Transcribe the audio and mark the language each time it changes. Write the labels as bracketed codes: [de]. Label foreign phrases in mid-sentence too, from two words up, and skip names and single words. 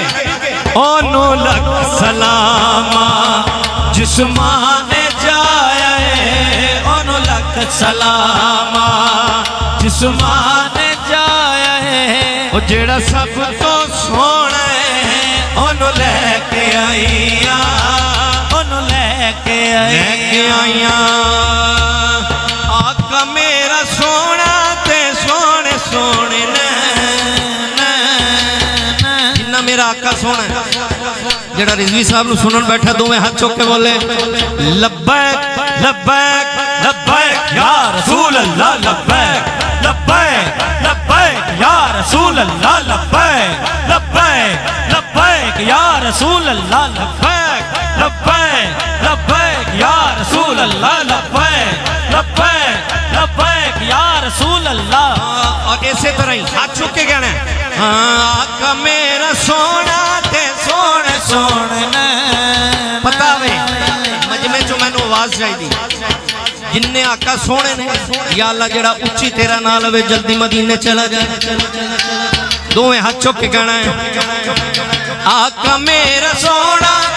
[pa] اونوں لکھ سلاماں جس مانے جائے اونوں لکھ سلاماں جس مانے جائے او جیہڑا سب توں سونا ہے اونوں لیکے آئیا اونوں لیکے آئیا آقا میرا سونا تے سونے سونے جنہاں میرا آقا سونا ہے جیہڑا رضوی صاحب نوں سنن بیٹھا دوویں ہاتھ چک کے بولے [ar] لبيك لبيك لبيك يا رسول الله لبيك لبيك لبيك يا رسول الله لبيك لبيك لبيك يا رسول الله لبيك لبيك لبيك يا رسول الله لبيك لبيك لبيك يا رسول الله [pa] اور ایسے طرح ہی ہاتھ چک کے کہنا ہے ہاں آقا میرا سونا تے سونے سونے پتا وے مجمعے چوں مینوں آواز چاہیے جنہے آقا سونے نے [ar] يا الله [pa] جیہڑا اچی تیرا نال ہووے جلدی مدینے چلا جائے دوویں ہاتھ چک کے کہنا ہے آقا میرا سونا